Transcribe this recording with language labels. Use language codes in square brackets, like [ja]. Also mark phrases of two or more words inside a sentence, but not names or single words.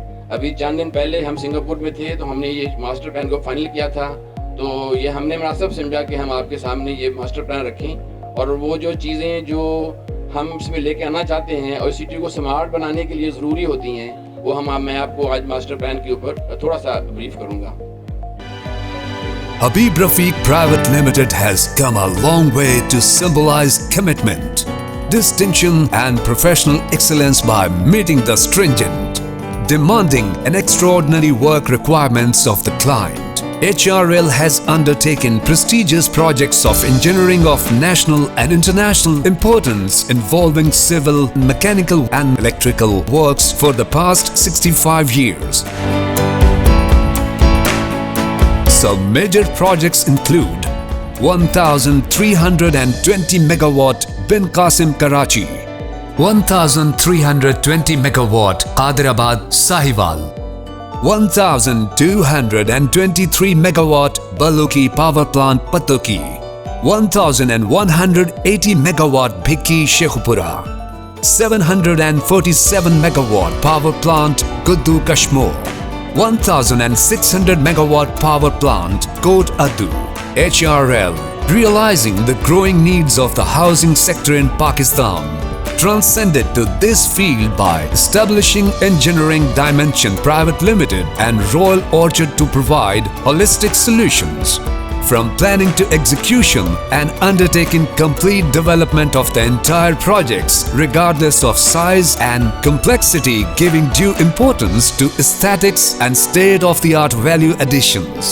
[ur] ابھی چند دن پہلے ہم سنگاپور میں تھے تو ہم نے یہ [en] master plan [ur] کو فائنل کیا تھا, تو یہ ہم نے مناسب سمجھا کہ ہم آپ کے سامنے یہ [en] master plan [ur] رکھیں, اور وہ جو چیزیں جو ہم اس میں لے کے آنا چاہتے ہیں اور سٹی کو سمارٹ بنانے کے لیے ضروری ہوتی ہیں وہ میں آپ کو آج [en] master plan [ur] کے اوپر تھوڑا سا بریف کروں گا. [en] Habib Rafiq Private Limited has come a long way to symbolize commitment, distinction and professional excellence by meeting the stringent, demanding and extraordinary work requirements of the client. HRL has undertaken prestigious projects of engineering of national and international importance involving civil, mechanical and electrical works for the past 65 years. Some major projects include 1320 megawatt Bin Qasim Karachi, 1320 megawatt Qadirabad Sahiwal, 1223 megawatt Baluki Power Plant Patoki, 1180 megawatt Bhikki Shekhupura, 747 megawatt Power Plant Guddu Kashmir, 1600 megawatt power plant Kot Adu. HRL, realizing the growing needs of the housing sector in Pakistan, transcended to this field by establishing Engineering Dimension Private Limited and Royal Orchard to provide holistic solutions. From planning to execution and undertaking complete development of the entire projects regardless of size and complexity, giving due importance to aesthetics and state-of-the-art value additions.